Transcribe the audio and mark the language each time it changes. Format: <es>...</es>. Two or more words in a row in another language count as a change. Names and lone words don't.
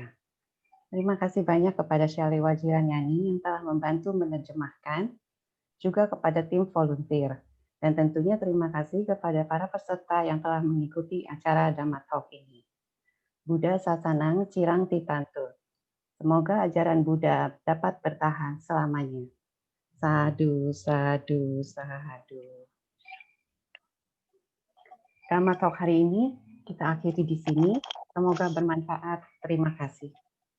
<id>Terima kasih banyak kepada Syali Wajiranyani yang telah membantu menerjemahkan, juga kepada tim volunteer. Dan tentunya terima kasih kepada para peserta yang telah mengikuti acara Dhamma Talk ini.</id> <pi>Buddha Sasanang Cirang Titantu.</pi> <id>Semoga ajaran Buddha dapat bertahan selamanya.</id> <pi>Sadhu, sadhu, sadhu.</pi> <id>Dhamma Talk hari ini kita akhiri di sini. Semoga bermanfaat. Terima kasih.</id>